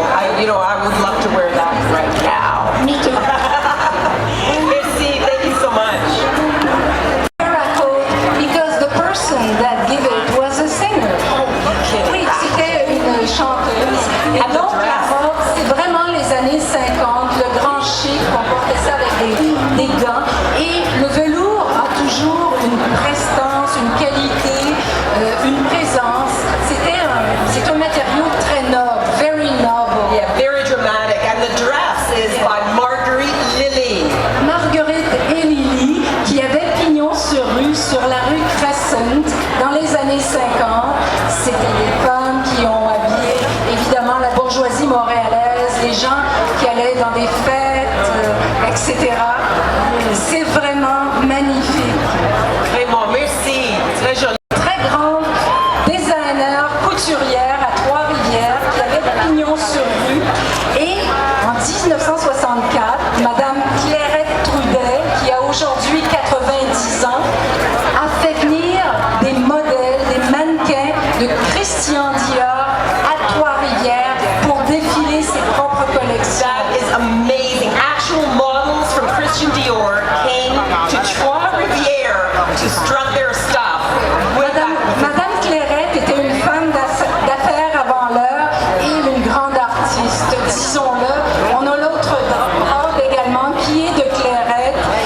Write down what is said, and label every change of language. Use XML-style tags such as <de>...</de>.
<en>I would love to wear that right now. Me too.</en> <fr>Merci,</fr> <en>thank you so much. Miracle, because the person that gave it was a singer.</en> <fr>Oui, c'était une chanteuse. Et donc, la robe, c'est vraiment les années 50, le grand chic, on portait ça avec des gants. Et le velours a toujours une prestance, une qualité, une présence. C'est un matériau très noble,</fr> <en>very noble. Yeah, very dramatic. And the dress is by Marguerite Lilly.</en> <fr>Marguerite et Lily, qui avaient pignon sur rue, sur la rue Crescent, dans les années 50. C'était des femmes qui ont habillé, évidemment, la bourgeoisie montréalaise, les gens qui allaient dans des fêtes, etc. C'est vraiment magnifique. Vraiment, merci. Très joli. Très grande designer, couturière à Trois-Rivières, qui avait pignon sur rue. Et en 1964, Madame Clairette Trudet, qui a aujourd'hui 90 ans, a fait venir des modèles, des mannequins de Christian Dior à Trois-Rivières pour défiler ses propres collections.</fr> <en>That is amazing. Actual models from Christian Dior came to Trois-Rivières to strut their stuff.</en> <fr>Madame Clairette était une femme d'affaires avant l'heure et une grande artiste, disons-le. On a l'autre robe également qui est de Clairette</fr>